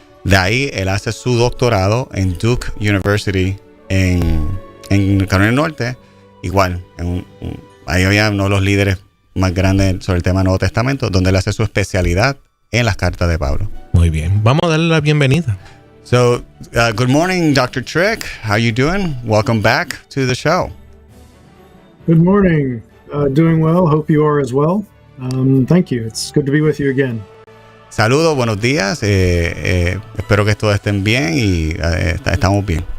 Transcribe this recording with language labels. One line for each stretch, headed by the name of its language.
Spanish: De ahí él hace su doctorado en Duke University en Carolina del Norte. Igual, ahí había uno de los líderes más grandes sobre el tema del Nuevo Testamento, donde él hace su especialidad en las cartas de Pablo. Muy bien, vamos a darle la bienvenida.
English: So, good morning, Dr. Trick. How you doing? Welcome back to the show. Good morning. Doing well. Hope you are as well. Thank you. It's good to be with you again.
Spanish: Saludos, buenos días. Espero que todos estén bien y estamos bien.